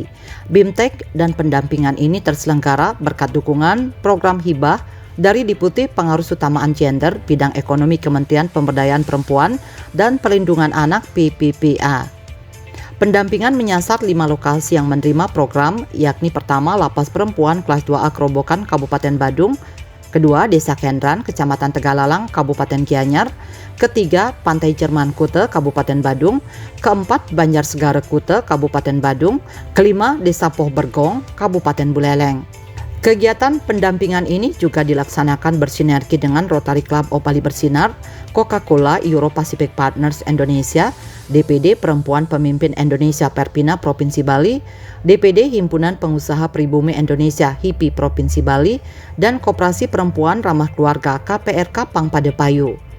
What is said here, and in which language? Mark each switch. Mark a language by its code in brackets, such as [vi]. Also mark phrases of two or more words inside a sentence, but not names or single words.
[id] BIMTEK dan pendampingan ini terselenggara berkat dukungan program hibah dari Deputi Pengarus Utamaan Gender Bidang Ekonomi Kementerian Pemberdayaan Perempuan dan Perlindungan Anak PPPA. Pendampingan menyasar 5 lokasi yang menerima program, yakni pertama Lapas Perempuan Kelas 2A Kerobokan Kabupaten Badung, kedua Desa Kendran Kecamatan Tegalalang Kabupaten Gianyar, ketiga Pantai Jerman Kute Kabupaten Badung, keempat Banjar Segara Kute Kabupaten Badung, kelima Desa Poh Bergong Kabupaten Buleleng. Kegiatan pendampingan ini juga dilaksanakan bersinergi dengan Rotary Club of Bali Bersinar, Coca-Cola Euro Pacific Partners Indonesia, DPD Perempuan Pemimpin Indonesia Perpina Provinsi Bali, DPD Himpunan Pengusaha Pribumi Indonesia HIPI Provinsi Bali, dan Koperasi Perempuan Ramah Keluarga KPRK Pangpadepayu.